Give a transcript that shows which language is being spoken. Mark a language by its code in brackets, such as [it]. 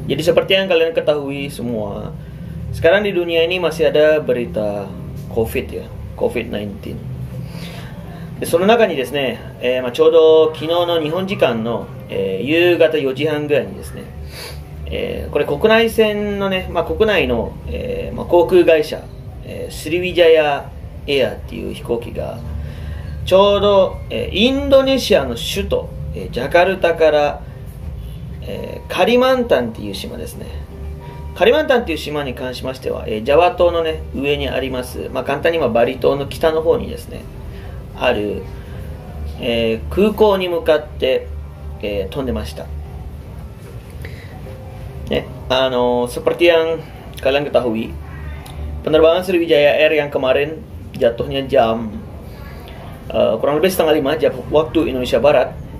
[id] Jadi seperti yang kalian ketahui semua, sekarang di dunia ini masih ada berita COVID や、COVID-19。 [ja] でその中にですね、ちょうど昨日の日本時間の、夕方4時半ぐらいにですね、これ国内線のね、国内の、航空会社、スリウィジャヤエアっていう飛行機がちょうど、インドネシアの首都、ジャカルタから、カリマンタンっていう島ですね。カリマンタンっていう島に関しましては、ジャワ島のね上にあります、簡単にはバリ島の北の方にですねある、空港に向かって、飛んでました。 [id] Seperti yang kalian ketahui, penerbangan Sriwijaya Air yang kemarin jatuhnya jam kurang lebih setengah 5 jam waktu Indonesia Barat.